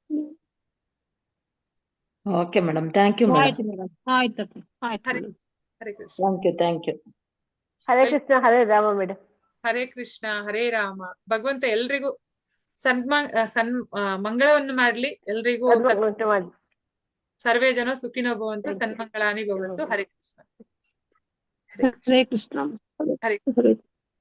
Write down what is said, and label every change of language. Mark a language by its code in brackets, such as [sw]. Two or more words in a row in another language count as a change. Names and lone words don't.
[en] OK madam, thank you madam. [kn] ಆಯ್ತು. [sa] ಹರೇ ಕೃಷ್ಣ. [en] Thank you. [sa] ಹರೇ ಕೃಷ್ಣ, ಹರೇ ರಾಮ ಮೇಡಮ್. ಹರೇ ಕೃಷ್ಣ, ಹರೇ ರಾಮ. [kn] ಭಗವಂತ ಎಲ್ರಿಗೂ ಮಂಗಳವನ್ನು ಮಾಡ್ಲಿ. [sa] ಎಲ್ರಿಗೂ ಸರ್ವೇ ಜನ ಸುಖಿನೋ ಭವಂತು, ಸನ್ಮಂಗಳಾನಿ ಭವಂತು. ಹರೇ ಕೃಷ್ಣ. ಹರೇ ಕೃಷ್ಣ. ಹರೇ